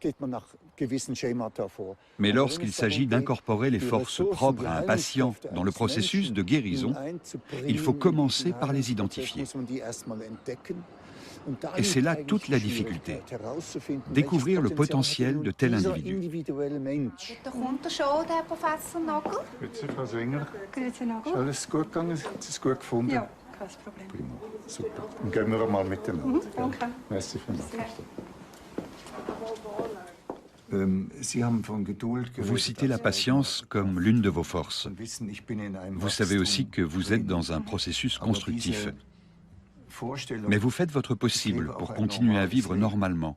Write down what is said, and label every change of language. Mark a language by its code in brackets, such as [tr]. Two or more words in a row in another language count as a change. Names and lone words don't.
[fr] Mais lorsqu'il s'agit d'incorporer les forces propres à un patient dans le processus de guérison, il faut commencer par les identifier. Et c'est là toute la difficulté. Découvrir le potentiel de tel individu. [de] Kommt schon, der Professor Nagel? Grüezi, Frau Swinger. Grüezi, Nagel. Ist alles gut gegangen? Haben Sie es gut gefunden? Ja, kein Problem. Prima, super. Dann gehen wir einmal miteinander. Danke. Merci vielmals. [fr] Vous citez la patience comme l'une de vos forces. Vous savez aussi que vous êtes dans un processus constructif. Mais vous faites votre possible pour continuer à vivre normalement.